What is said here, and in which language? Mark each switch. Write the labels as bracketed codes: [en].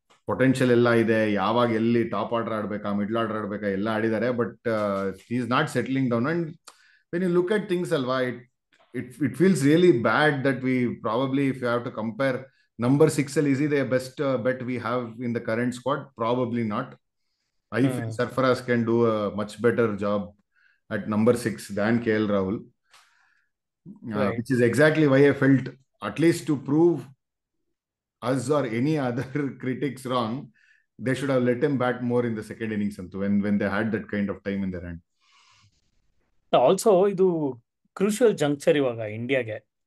[kn] Potential ಎಲ್ಲ ಇದೆ, ಯಾವಾಗ ಎಲ್ಲಿ ಟಾಪ್ ಆರ್ಡರ್ ಆಡ್ಬೇಕಾ ಮಿಡ್ಲ್ ಆರ್ಡರ್ ಆಡ್ಬೇಕಾ ಎಲ್ಲ ಆಡಿದ್ದಾರೆ, [en] But is not settling down. And when you look at things ಅಲ್ವಾ, it feels really bad that we probably if you have to compare number 6 ಅಲ್ಲಿ is the best bet we have in the current squad? Probably not. I feel Sarfaraz can do a much better job at number 6 than KL Rahul, Right. which is exactly why I felt, at least to prove us or any other critics wrong, they should have let him bat more in the second innings when they had that kind of time in their hand. [kn] Also ಇದು crucial ಜಂಕ್ಷರ್ ಇವಾಗ ಇಂಡಿಯಾಗೆ.